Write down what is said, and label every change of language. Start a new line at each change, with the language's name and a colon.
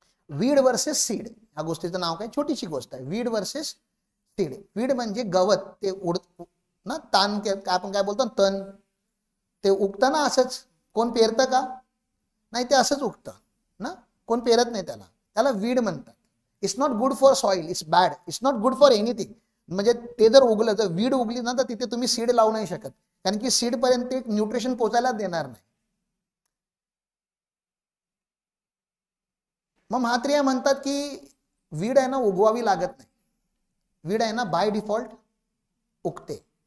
Marathi: Weed versus seed, ह्या गोष्टीचं नाव काय, छोटीशी गोष्ट आहे, वीड वर्सेस सीड. वीड म्हणजे गवत, ते ना तान, आपण काय बोलतो तण, ते उगतं ना असंच, कोण पेरतं का, नाही ते असंच उगतं ना, कोण पेरत नाही त्याला, त्याला वीड म्हणतात.
English: It's not good for soil, it's bad, it's not good for anything.
Marathi: म्हणजे ते जर उगलं, जर वीड उगली ना, तर तिथे तुम्ही सीड लावू नाही शकत, कारण की सीड पर्यंत ते न्यूट्रिशन पोचायला देणार नाही. मग म्हात्रिया म्हणतात की वीड आहे ना उगवावी लागत नाही, वीड आहे ना बाय डिफॉल्ट उगते.